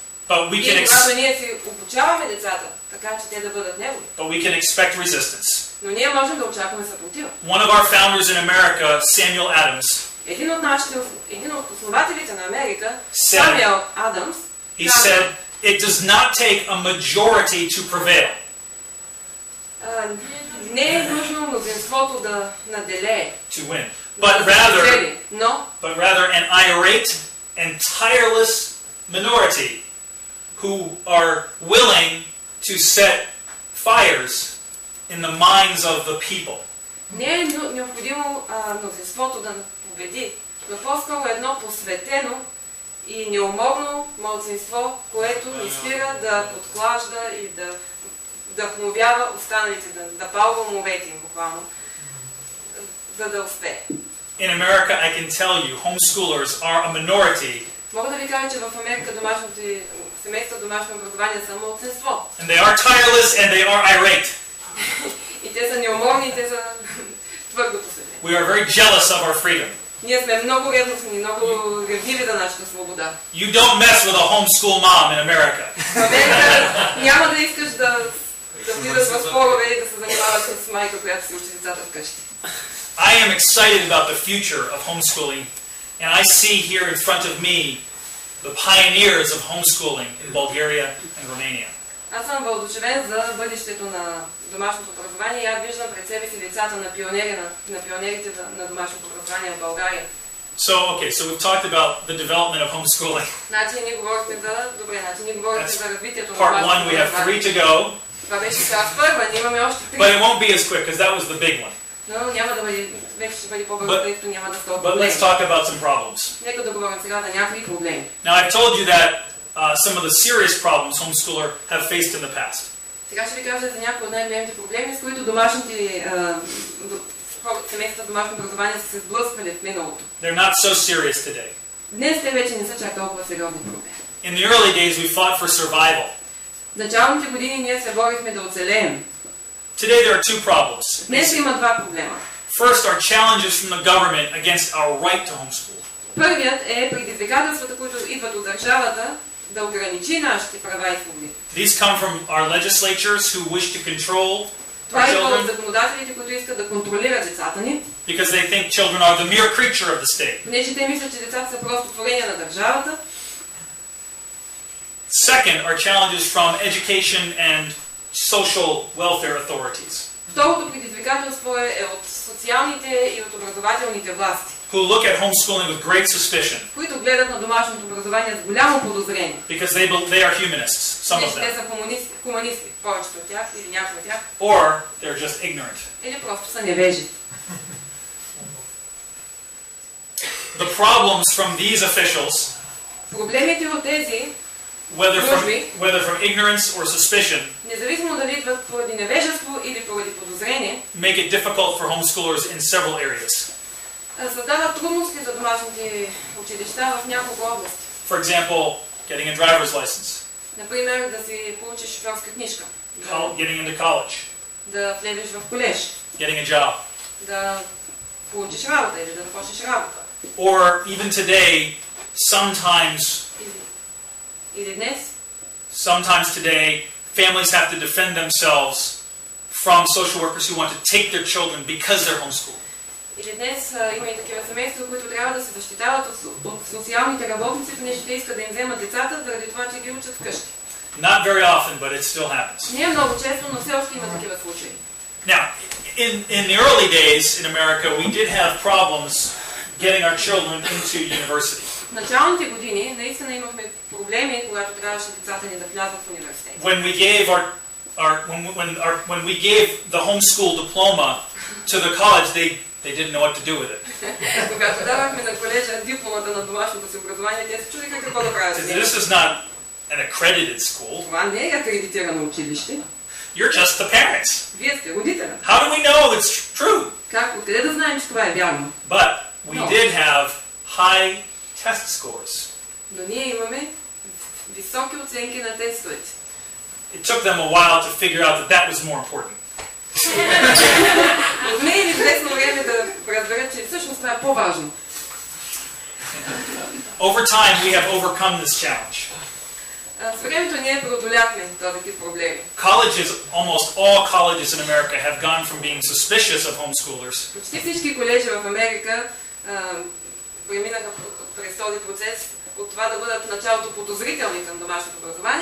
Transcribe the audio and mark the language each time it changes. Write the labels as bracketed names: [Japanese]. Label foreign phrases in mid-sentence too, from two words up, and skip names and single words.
[Bulgarian] И когато ние си обучаваме децата, така че те да бъдат Негови. [English] But we can expect resistance. [Bulgarian] Но ние можем да очакваме съпротива. [English] One of our founders in America, Samuel Adams, [Bulgarian] един от основателите на Америка, [English] said, Самуел Адамс, he said, it does not take a majority to prevail. [Bulgarian] Не е нужно мнозинството да наделее. [English] To win. But rather an irate and tireless minority who are willing to set fires in the minds of the people. [Bulgarian] Не е необходимо мнозинството да победи, но по-скоро едно посветено и неуморно малцинство, което ни спира да подклажда и да вдъхновява останалите, да палва умовете им буквално, за да успее. [English] In America, I can tell you, homeschoolers are a minority. [Bulgarian] Мога да ви кажа, че в Америка семейства домашно образование са малцинство. [English] And they are tireless and they are irate. [Bulgarian] И те са неуморни, и те са твърдо посветени. [English] We are very jealous of our freedom. [Bulgarian] Ние сме много ревностни, много ревниви за нашата свобода. [English] You don't mess with a homeschool mom in America. [Bulgarian] В Америка няма да искаш да влизаш в спорове и да се занимаваш с майка, която си учи децата вкъщи. [English] I am excited about the future of homeschooling, and I see here in front of me the pioneers of homeschooling in Bulgaria and Romania. [Bulgarian] Аз съм въодушевен за бъдещето на домашното образование и аз виждам пред себе си децата на пионерите на домашното образование в България [English] So we've talked about the development of homeschooling. [Bulgarian] Значи ние говорихме за развитието на [English] Part 1, we have 3 to go. [Bulgarian] Това беше част първа, ние имаме още 3. [English] But it won't be as quick because that was the big one. [Bulgarian] Но няма да бъде, вече ще бъде по-бързо, тъй като няма да става [English] But let's talk about some problems. [Bulgarian] Нека да говорим сега за някакви проблеми. [English] Now I've told you that some of the serious problems homeschooler have faced in the past. [Bulgarian] Сега ще ви кажа за някои от най-големите проблеми, с които домашните семейства домашно образование са се сблъсквали в миналото. [English] They're not so serious today. [Bulgarian] Днес те вече не са чак толкова сериозни проблеми. [English] In the early days we fought for survival. [Bulgarian] В началните години ние се борихме да оцелеем. [English] Today there are two problems. [Bulgarian] Днес има два проблема. [English] First are challenges from the government against our right to homeschool. [Bulgarian] Първият е предизвикателствата, които идват от държавата да ограничи нашите права и свободи. [English] These come from our legislatures who wish to control [Bulgarian] Това our идва от children законодателите, които искат да контролират децата ни, [English] because they think children are the mere creature of the state. [Bulgarian] понеже те мислят, че децата са просто творения на държавата. [English] Second are challenges from education and social welfare authorities [Bulgarian] Второто предизвикателство е от социалните и от образователните власти, [English] who look at homeschooling with great suspicion [Bulgarian] които гледат на домашното образование с голямо подозрение. [English] because they are humanists, some of [Bulgarian] Те them, са хуманисти, повечето от тях или някои от тях, [English] or they're just ignorant. [Bulgarian] или просто са невежи. [English] The problems from these officials, [Bulgarian] Проблемите от тези, [English] whether from ignorance or suspicion, [Bulgarian] независимо дали идват поради невежество или поради подозрение, [English] make it difficult for homeschoolers in several areas. [Bulgarian] създават трудности за домашните училища в няколко области. [English] For example, getting a driver's license, [Bulgarian] Например, да си получиш шофьорска книжка, [English] getting into college, [Bulgarian] да влезеш в колеж, [English] getting a job, [Bulgarian] да получиш работа или да започнеш работа. [English] or even today, sometimes [Bulgarian] Или днес, [English] today, families have to defend themselves from social workers who want to take their children because they're homeschooled. [Bulgarian] или днес има и такива семейства, които трябва да се защитават от социалните работници, понеже те искат да им вземат децата, заради това, че ги учат вкъщи. [English] Not very often, but it still happens. [Bulgarian] Не е много често, но все още има такива случаи. [English] Now, in the early days in America, we did have problems getting our children into university. [Bulgarian] В началните години наистина имахме проблеми, когато трябваше децата ни да влязат в университет. [English] When we gave when we gave the homeschool diploma to the college, they didn't know what to do with it. [Bulgarian] Когато давахме на колежа дипломата на домашното си образование, те се чудиха какво да правят. [English] This is not an accredited school. [Bulgarian] Това не е акредитирано училище. [English] You're just the parents. [Bulgarian] Вие сте родителя. [English] How do we know it's true? [Bulgarian] Как? Откъде да знаем, че това е вярно? [English] But we did have high test scores. [Bulgarian] Но ние имаме високи оценки на тестовете. [English] It took them a while to figure out that was more important. [Bulgarian] Не е известно време да разберат, че всъщност това е по-важно. [English] Over time, we have overcome this challenge. [Bulgarian] С времето ние преодоляхме този тип проблеми. [English] Almost all colleges in America have gone from being suspicious of homeschoolers [Bulgarian] Почти всички колежи в Америка преминаха през този процес от това да бъдат в началото подозрителни към домашното образование,